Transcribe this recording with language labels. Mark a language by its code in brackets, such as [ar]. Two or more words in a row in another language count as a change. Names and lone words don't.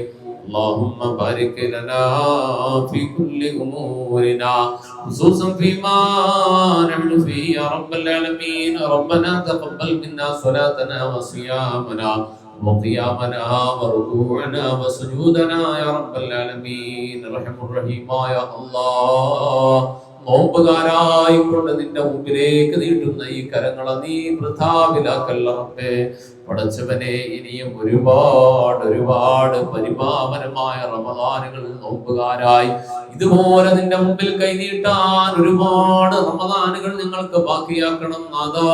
[ar] اللهم بارك لنا في كل أمورنا خصوصا فيما نحن فيه يا رب العالمين. ربنا تقبل منا صلاتنا وصيامنا وقيامنا وركوعنا وسجودنا يا رب العالمين. رحم الرحيم يا الله. اللهم [ml] നോമ്പുകാരായിക്കൊണ്ട് നിന്റെ മുമ്പിലേക്ക് നീട്ടുന്ന ഈ കരങ്ങളെ നീ വൃഥാവിലാക്കല്ല റബ്ബേ. പടച്ചവനെ, ഇനിയും ഒരുപാട് പരിപാവനമായ റമദാനുകൾ നോമ്പുകാരായി ഇതുപോലെ നിന്റെ മുമ്പിൽ കൈനീട്ടാൻ ഒരുപാട് റമദാനുകൾ ഞങ്ങൾക്ക് ബാക്കിയാക്കണം നാഥാ.